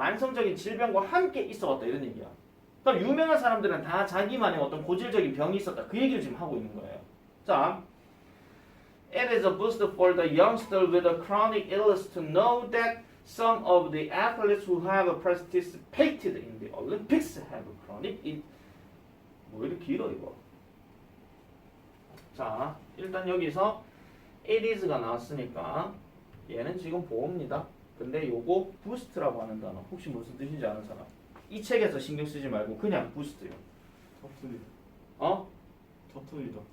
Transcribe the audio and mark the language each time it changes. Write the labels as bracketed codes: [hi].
[ko] 만성적인 질병과 함께 있어 왔다 이런 얘기야. 그럼 유명한 사람들은 다 자기만의 어떤 고질적인 병이 있었다. 그 얘기를 지금 하고 있는 거예요. [en] 자, it is a boost for the youngster with a chronic illness to know that some of the athletes who have participated in the Olympics have chronic [ko] 뭐 이렇게 길어 이거. 자, 일단 여기서 it is가 나왔으니까 얘는 지금 보호입니다. 근데 요거 boost라고 하는 단어 혹시 무슨 뜻인지 아는 사람? 이 책에서 신경 쓰지 말고 그냥 boost요. 터뜨리다. 터뜨리다.